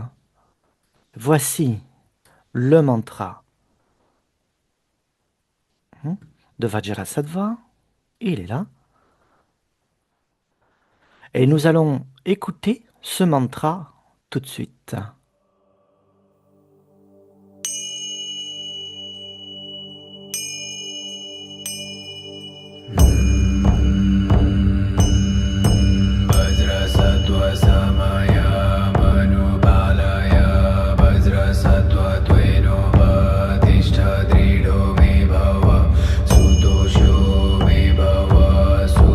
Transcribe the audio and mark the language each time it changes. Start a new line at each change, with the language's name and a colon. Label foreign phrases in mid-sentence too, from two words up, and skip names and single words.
French: Voici le mantra de Vajrasattva. Il est là. Et nous allons écouter ce mantra tout de suite.
Sanskrit: Vajrasattva samaya manupalaya Vajrasattva tveno vadishta drido me bhava Sutosho me bhava